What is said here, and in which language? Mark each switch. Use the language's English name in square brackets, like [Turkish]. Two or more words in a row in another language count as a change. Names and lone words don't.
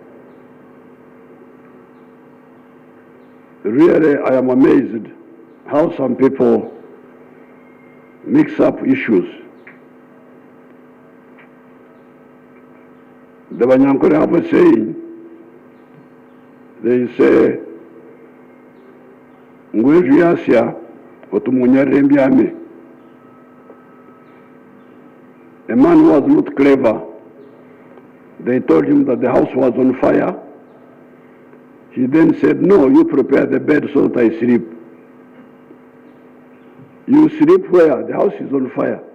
[English] Really, I am amazed how some people mix up issues. The Banyankore have a saying, they say, [Nyankole] Ngweju yasya otumunyare mbyame. [English] A man who was not clever, they told him that the house was on fire. He then said, no, you prepare the bed so that I sleep. You sleep where? The house is on fire.